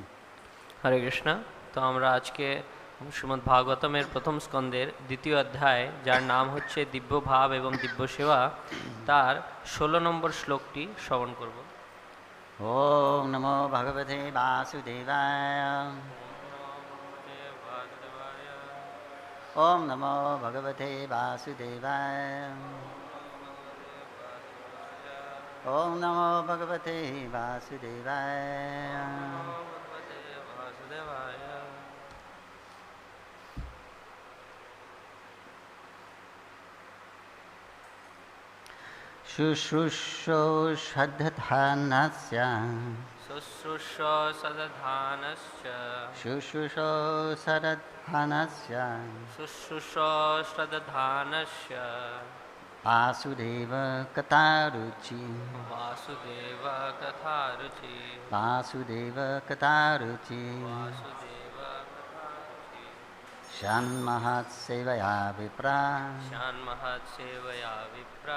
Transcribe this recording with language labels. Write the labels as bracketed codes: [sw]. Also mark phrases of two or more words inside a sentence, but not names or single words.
[en] Hare Krishna. [bn] তো আমরা আজকে শ্রীমদ্ ভাগবতমের প্রথম স্কন্ধের দ্বিতীয় অধ্যায়, যার নাম হচ্ছে দিব্য ভাব এবং দিব্য সেবা, তার 16 নম্বর শ্লোকটি শ্রবণ করব। [sa] ওম নমো ভগবতে বাসুদেবায়। ওম নমো ভগবতে বাসুদেবায়। ওম নমো ভগবতে বাসুদেবায়। শুশ্রূষো শ্রদ্ধানস্য শুশ্রূষো সদধানস্য শুশ্রূষো শ্রদ্ধানস্য শুশ্রূষো শ্রদ্ধানস্য वासुदेव कथारुचि वासुदेव कथारुचि वासुदेव कथारुचि वासुदेव कथारुचि षण्महत्सेवया विप्रा षण्महत्सेवया विप्रा